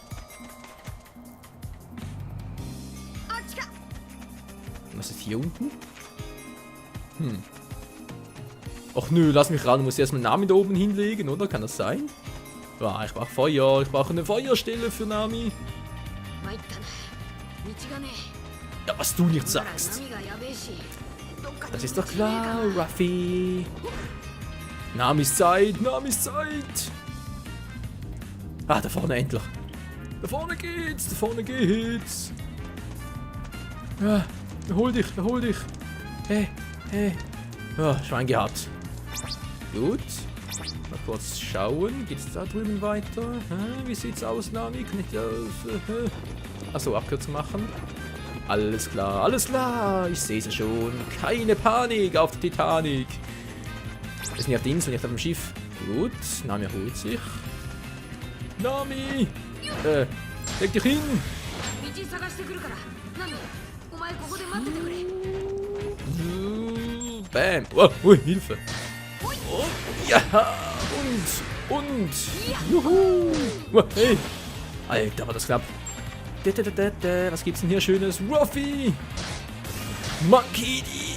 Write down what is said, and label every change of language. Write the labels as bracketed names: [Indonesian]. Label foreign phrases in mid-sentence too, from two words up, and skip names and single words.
[German] Was ist hier unten? Ach nö, lass mich ran. Muss ich erstmal Nami da oben hinlegen, oder? Kann das sein? Ja, ich brauche Feuer. Ich brauche eine Feuerstelle für Nami. [Japanese] 参ったな。道がね。 [German] Ja, was du nicht [Japanese] なら [German] sagst. [Japanese] 波がやべえし。どっかで [German] Das ist doch klar, Ruffy. Namis Zeit, Namis Zeit. Ah, da vorne endlich. Da vorne geht's, da vorne geht's. Ja, erhol dich. Hey. Ja, Schwein gehabt. Gut. Mal kurz schauen. Geht's da drüben weiter? Wie sieht's aus, Nami? Kann ich das... Achso, Abkürzung machen. Alles klar. Ich sehe sie schon. Keine Panik auf der Titanic. Wir sind ja auf der Insel, nicht auf dem Schiff. Gut, Nami erholt sich. Nami! Leg dich hin! [Japanese] 道探してくるから。ナミ、お前ここで待っててくれ。 [German] Bam! Oh, ui, Hilfe! Oh, ja! Und! Juhu! Oh, hey! Alter, war das knapp! Was gibt's denn hier Schönes? Ruffy! Monkey D.